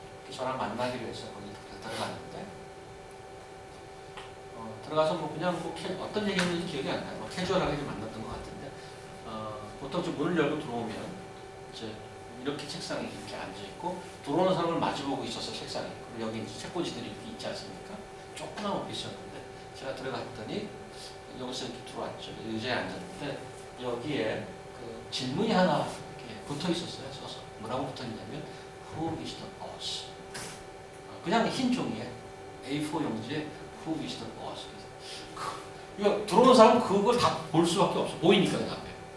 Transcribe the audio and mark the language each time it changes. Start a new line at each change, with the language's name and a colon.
Korean: 저랑 만나기로 해서 거기 들어갔는데 들어가서 뭐 그냥 뭐 어떤 얘기했는지 기억이 안 나요. 뭐 캐주얼하게 좀 만났던 것 같은데 보통 좀 문을 열고 들어오면 이제 이렇게 책상에 이렇게 앉아 있고 들어오는 사람을 마주보고 있어서 책상에 그리고 여기 이제 책꽂이들이 이렇게 있지 않습니까? 조그만 오피스였는데 제가 들어갔더니 여기서 이렇게 들어왔죠. 의자에 앉았는데 여기에 그 질문이 하나 이렇게 붙어 있었어요. 써서 뭐라고 붙어 있냐면
English: Who is the boss?
Korean: 그냥 흰 종이에 A4 용지에
English: Who is the boss?
Korean: 이거 들어오는 사람은 그걸 다 볼 수밖에 없어. 보이니까 그 앞에.